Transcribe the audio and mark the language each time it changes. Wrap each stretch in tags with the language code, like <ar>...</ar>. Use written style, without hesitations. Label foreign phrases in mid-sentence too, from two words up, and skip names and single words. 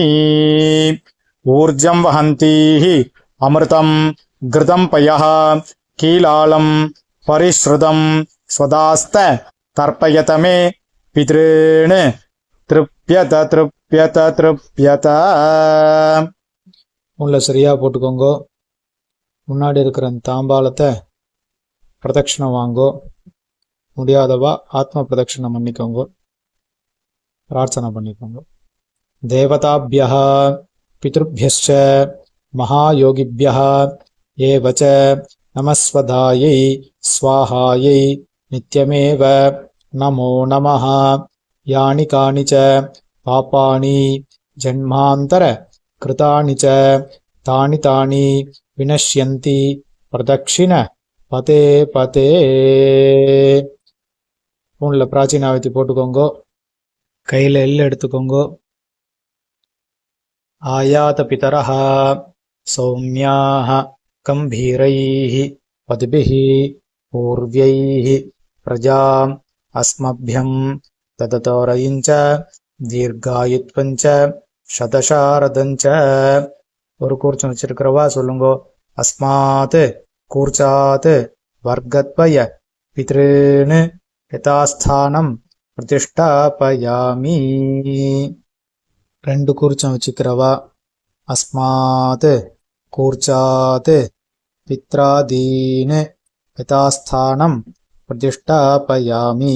<sa>ऊर्जं वहन्तीः अमृतं घृतं पयः कीलालं परिश्रुतं स्वदास्त तर्पयत मे पितॄन् तृप्यत तृप्यत तृप्यत.</sa> <ta>உள்ள சரியா போட்டுக்கோங்க. முன்னாடி இருக்கிற அந்த தாம்பாலத்தை பிரதட்சணம் வாங்கோ. முடியாதவா ஆத்ம பிரதட்சணம் பண்ணிக்கோங்க. பிரார்த்தனை பண்ணிக்கோங்க.</ta> <sa>தேவதாபியः பித்ருभ्यश्च महायोगिभ्यः एव च नमस्वधायै स्वाहायै नित्यमेव नमो नमः. यानि कानि च पापानि जन्मान्तर कृतानि च तानि तानि विनश्यन्ति प्रदक्षिण पते पते.</sa> <ta>உள்ள பிராச்சீனாவத்தி போட்டுக்கோங்க. கையில் எள்ளு எடுத்துக்கோங்க.</ta> <sa>आयात पितरः सौम्याः गम्भीरैः पथिभिः पूर्व्यैः प्रजाम् अस्मभ्यं ददतोरयिञ्च दीर्घायुत्वञ्च शतशारदञ्च.</sa> <ta>ஒரு கூர்ச்சம் வச்சிருக்கிறவா சொல்லுங்கோ.</ta> <sa>अस्मात् कूर्चात् वर्गद्वय पितॄन् यथास्थानं प्रतिष्ठापयामि.</sa> <ta>ரெண்டு கூர்ச்சம் வச்சுக்கிறவா.</ta> <sa>अस्मात् कूर्चात् पित्रादीन् यथास्थानं प्रतिष्ठापयामि.</sa>